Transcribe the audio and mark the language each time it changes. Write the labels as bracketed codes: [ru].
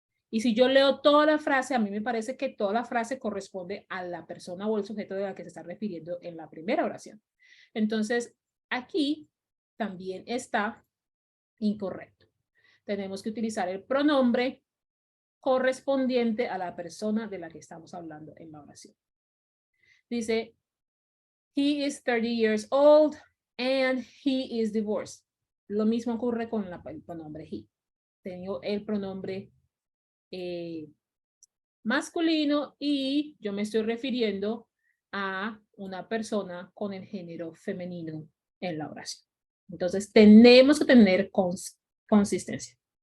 [es] Y si yo leo toda la frase, a mí me parece que toda la frase corresponde a la persona o el sujeto de la que se está refiriendo en la primera oración. Entonces, aquí también está incorrecto. Tenemos que utilizar el pronombre correspondiente a la persona de la que estamos hablando en la oración. [en] Dice, he is 30 years old and he is divorced. [es] Lo mismo ocurre con el pronombre he. Tengo el pronombre masculino y yo me estoy refiriendo a una persona con el género femenino en la oración. Entonces, tenemos que tener consistencia.